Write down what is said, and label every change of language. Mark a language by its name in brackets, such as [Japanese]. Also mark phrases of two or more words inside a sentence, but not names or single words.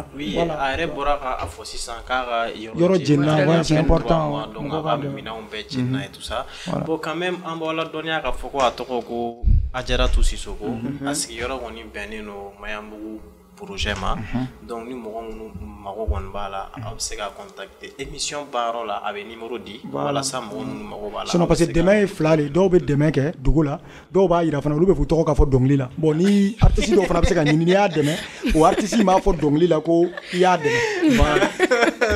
[Bambara] voilà a yɛrɛ bɔra k'a fɔ sisan k'a ka yɔrɔ jenina [French] c'est important [Bambara] donc a ka minɛnw bɛɛ jenina [French] et tout ça bon quand même [Bambara] an b'aw ladɔnniya k'a fɔ ko a tɔgɔ ko Ajaratu Sisoko a sigiyɔrɔ kɔni bɛnnen don Mayanbugu projet ma donc ni mɔgɔ minnu mago kɔni b'a la a bɛ se ka [French] contacter émission [Bambara] baarayɔrɔ la a bɛ numéro di walasa mɔgɔ minnu mago b'a la [French] sinon parce que [Bambara] dɛmɛ ye fila de dɔw bɛ dɛmɛ kɛ dugu la dɔw b'a yira fana olu bɛ fɔ tɔgɔ ka fɔ dɔnkili la bon ni artiste dɔw fana bɛ se ka ɲini n'i y'a dɛmɛ o artiste m'a fɔ dɔnkili la ko i y'a dɛmɛ